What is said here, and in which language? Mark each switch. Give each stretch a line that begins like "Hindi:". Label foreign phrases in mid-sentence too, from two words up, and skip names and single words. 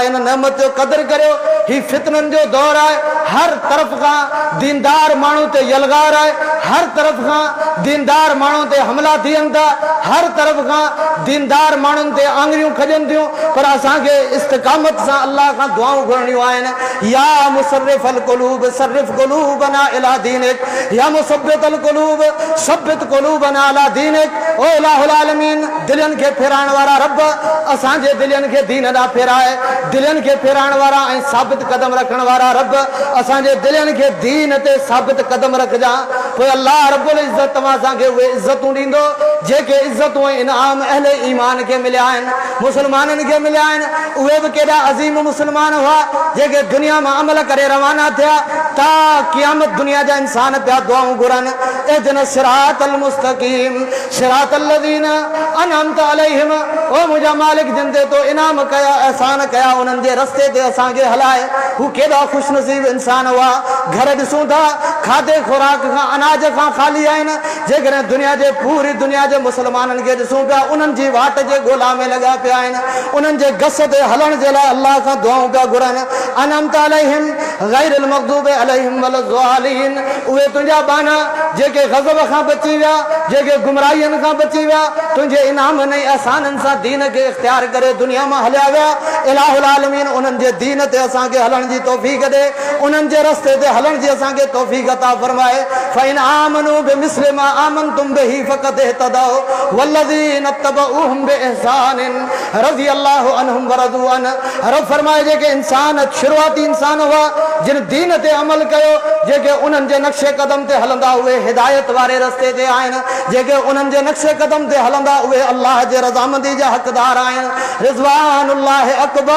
Sindhi: इन नेमत जो क़दर करियो। ही फितननि जो दौर आहे। हर तरफ़ खां दीनदार माण्हू ते यलगार आहे। हर तरफ़ खां दीनदार माण्हू ते हमला थियनि था। हर तरफ़ खां दीनदार माण्हुनि ते आङुरियूं खॼनि थियूं। पर असांखे इस्तिक़ामत सां अल्लाह खां दुआऊं घुरणियूं आहिनि।
Arabic: يا مصرف القلوب صرف قلوبنا إلى دينك، يا مثبت القلوب ثبت قلوبنا على دينك.
Sindhi: ओ
Arabic: إله العالمين,
Sindhi: दिलनि खे फेराइण वारा रब असांजे दिलनि खे दीन ॾांहुं फेराए। दिलनि खे फेराइण वारा ऐं साबित कदम रखण वारा रब असांजे दिलनि खे दीन ते साबित कदम रखजा। पोइ अल्लाह रब्बुल इज़्ज़त तव्हां असांखे उहे इज़तूं ॾींदो जेके इज़तूं ऐं इनाम अहले ईमान खे मिलिया आहिनि, मुस्लमाननि खे मिलिया आहिनि। उहे बि केॾा अज़ीम मुस्लमान हुआ जेके दुनिया मां अमल करे रवाना थिया ता क़यामत दुनिया जा इंसान पिया दुआऊं घुरनि।
Arabic: اهدنا الصراط المستقيم صراط الذين أنعمت عليهم.
Sindhi: ओ मुंहिंजा मालिक जिन ते तो इनाम कया, एहसान कया, उन्हनि जे रस्ते ते असांखे हलाए। हू केॾा ख़ुशनसीब इंसान हुआ। घर ॾिसूं था खाधे खुराक खां अनाज खां ख़ाली आहिनि। जेकॾहिं दुनिया जे पूरी दुनिया जे मुस्लमाननि खे ॾिसूं पिया उन्हनि जी वाट जे ॻोल्हा में लॻा पिया आहिनि। उन्हनि जे गस ते हलण जे लाइ अल्लाह खां दुआऊं पिया घुरनि।
Arabic: أنعمت عليهم غير المغضوب عليهم ولا الضالين.
Sindhi: उहे तुंहिंजा बाना जेके ग़ज़ब खां बची विया, जेके गुमराहियुनि खां बची विया, तुंहिंजे इनामनि ऐं अहसाननि सां दीन खे इख़्तियार करे दुनिया मां हलिया विया।
Arabic: إله العالمين
Sindhi: उन्हनि जे दीन ते असांखे हलण जी तौफ़ीक़ ॾे, उन्हनि जे रस्ते ते हलण जी असांखे तौफ़ीक़ अता फरमाए।
Arabic: فإن آمنوا بمثل ما آمنتم به فقد اهتدوا والذين اتبعوهم بإحسان رضي الله عنهم ورضوا عنه.
Sindhi: रब फरमाए जेके इंसान शुरूआती इंसान हुआ जिन दीन ते अमल कयो, जेके उन्हनि जे नक्शे कदम ते हलंदा उहे हिदायत वारे रस्ते ते आहिनि। जेके उन्हनि जे नक्शे कदम ते हलंदा उहे अल्लाह जे रज़ामंदी जा हक़दार आहिनि।
Arabic: رضوان الله أكبر.